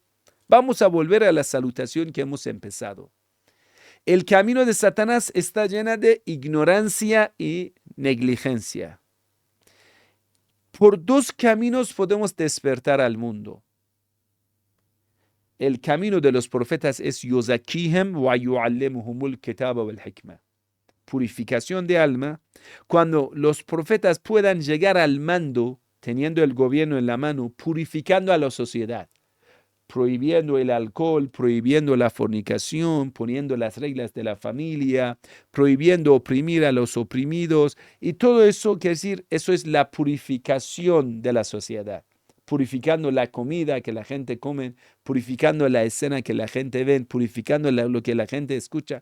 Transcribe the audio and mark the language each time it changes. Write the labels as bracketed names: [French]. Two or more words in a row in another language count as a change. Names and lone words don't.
[Spanish] Vamos a volver a la salutación que hemos empezado. El camino de Satanás está lleno de ignorancia y negligencia. Por dos caminos podemos despertar al mundo. El camino de los profetas es [Arabic] يزكيهم ويعلمهم الكتاب والحكمة. [Spanish] Purificación de alma. Cuando los profetas puedan llegar al mando, teniendo el gobierno en la mano, purificando a la sociedad, prohibiendo el alcohol, prohibiendo la fornicación, poniendo las reglas de la familia, prohibiendo oprimir a los oprimidos, y todo eso, quiere decir, eso es la purificación de la sociedad, purificando la comida que la gente come, purificando la escena que la gente ve, purificando lo que la gente escucha.